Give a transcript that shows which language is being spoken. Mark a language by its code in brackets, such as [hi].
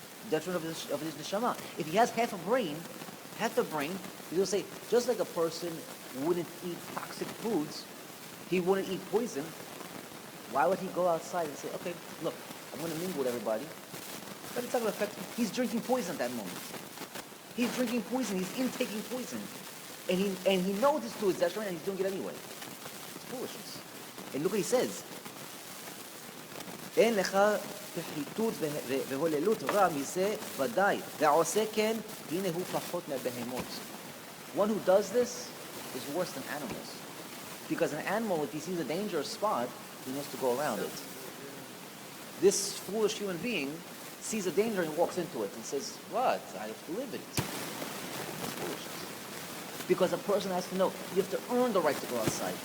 [en] Detriment of his neshama. If he has half the brain, he's going to say, just like a person wouldn't eat toxic foods, he wouldn't eat poison, why would he go outside and say, okay, look, I'm going to mingle with everybody, but it's not going to affect him. He's drinking poison at that moment. He's drinking poison, he's intaking poison. And he knows it's to his detriment and he's doing it anyway. It's foolishness. And look what he says. [he] אין לך פחיתות והוללות רע מזה ודאי, והעושה כן, הנה הוא פחות מהבהמות. [en] One who does this is worse than animals. Because an animal, if he sees a dangerous spot, he wants to go around it. This foolish human being sees a danger and walks into it and says, what? I have to live it. It's foolishness. Because a person has to know, you have to earn the right to go outside.